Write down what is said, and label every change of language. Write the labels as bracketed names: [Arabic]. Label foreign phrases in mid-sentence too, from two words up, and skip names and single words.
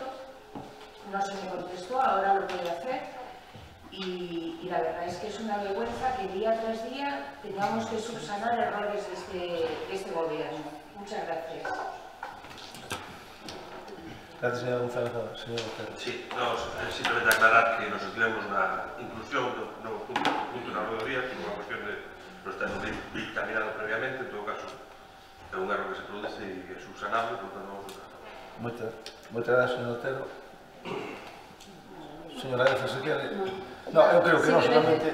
[Spanish] No se me contestó, ahora lo voy a hacer y la verdad es que es una vergüenza que día tras día tengamos que subsanar errores de este gobierno. Muchas gracias. Gracias, señora González. Señor Otero. Sí, simplemente aclarar que nos tenemos [Galician] una inclusión do punto na rodoría, que é unha cuestión de non estar dictaminado previamente, en todo caso é un erro que se produce e é subsanable, por tanto [Spanish] vamos a subsanar. [Galician] Moitas gracias, señor Otero. Señora Deza, se quere? [Spanish] No, [Galician] eu creo que non solamente...